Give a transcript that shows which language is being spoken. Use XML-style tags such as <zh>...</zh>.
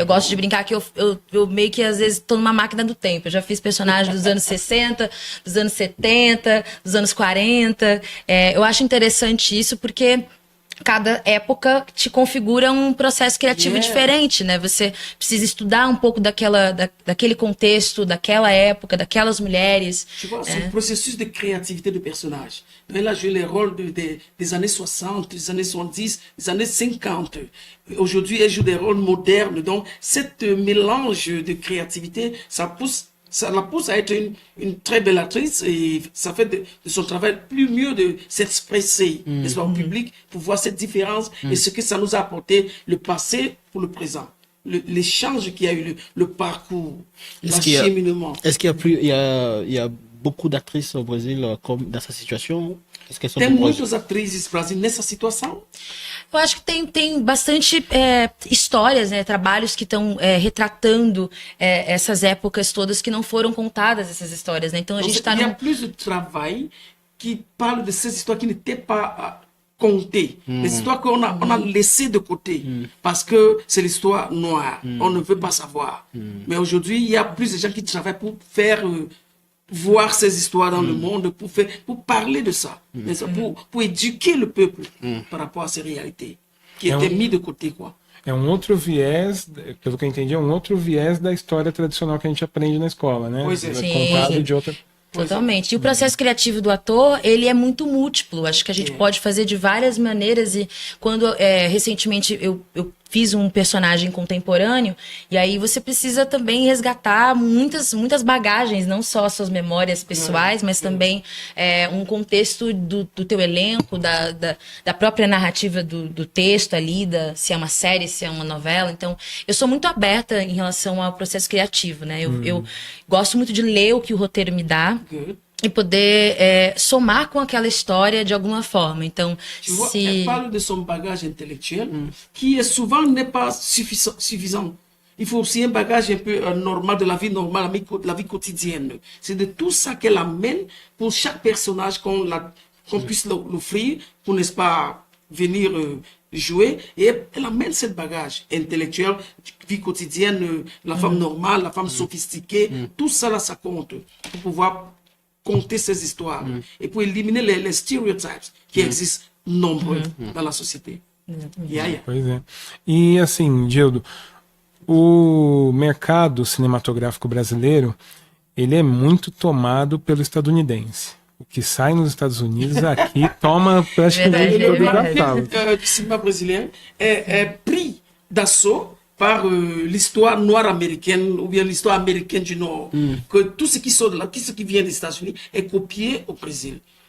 <pt>Eu gosto de brincar que eu meio que, às vezes, tô numa máquina do tempo. Eu já fiz personagens dos anos 60, dos anos 70, dos anos 40. Eu acho interessante isso porque... cada época te configura um processo criativo diferente, né? Você precisa estudar um pouco daquele contexto, daquela época, daquelas mulheres.</pt> <fr>Tu vois, c'est un processus de créativité de personnage. Elle a joué les rôles des années 60, des années 70, des années 50. Aujourd'hui, elle joue des rôles modernes. Donc, cette mélange de créativité, ça la pousse à être une très belle actrice et ça fait de son travail plus mieux de s'exprimer n'est-ce pas, au public pour voir cette différence et ce que ça nous a apporté le passé pour le présent. L'échange qu'il y a eu, le parcours, l'acheminement. Est-ce qu'il y a beaucoup d'actrices au Brésil comme dans sa situation? Est-ce qu'elles sont</fr> <pt>Tem muitas atrizes no Brasil nessa situação? Eu acho que tem bastante histórias, né, trabalhos que estão retratando essas épocas todas que não foram contadas, essas histórias, né? Então a gente está</pt> <fr>Il y a plus de travail qui parle de ces histoires qui n'étaient pas contées, les histoires qu'on a laissées de côté parce que c'est l'histoire noire, on ne veut pas savoir. Mais aujourd'hui, il y a plus de gens qui travaillent pour faire voir ces histoires dans le monde, pour parler de ça, pour éduquer le peuple par rapport à ces réalités qui étaient mises de côté, quoi.</fr> <pt>É um outro viés, pelo que eu entendi, é um outro viés da história tradicional que a gente aprende na escola, né? Pois é. Contado de outra... Totalmente. E o processo criativo do ator, ele é muito múltiplo. Acho que a gente pode fazer de várias maneiras. E quando recentemente eu fiz um personagem contemporâneo, e aí você precisa também resgatar muitas bagagens, não só suas memórias pessoais, mas também um contexto do teu elenco, da própria narrativa do texto ali, se é uma série, se é uma novela. Então, eu sou muito aberta em relação ao processo criativo, né? Eu gosto muito de ler o que o roteiro me dá. E poder somar com aquela história de alguma forma. Então,</pt> <fr>Elle parle de son bagage intellectuel qui souvent n'est pas suffisant. Il faut aussi un bagage un peu normal de la vie normale, de la vie quotidienne. C'est de tout ça qu'elle amène pour chaque personnage qu'on puisse l'offrir pour, n'est-ce pas, venir jouer. Et elle amène ce bagage intellectuel, vie quotidienne, la femme normale, la femme sophistiquée. Tout ça là, ça compte pour pouvoir conter ces histoires et pour éliminer les stéréotypes qui existent nombreux dans la société.</fr> <pt>Pois é. E assim, Gildo, o mercado cinematográfico brasileiro, ele é muito tomado pelo estadunidense. o que sai nos Estados Unidos aqui toma praticamente Verdade, todas as verdade. salas.</pt> <fr>Du cinéma brésilien est pris d'assaut par l'histoire noire américaine ou bien l'histoire américaine du Nord. Que tout ce qui sort de là, tout ce qui vient des États-Unis est copié au Brésil.</fr>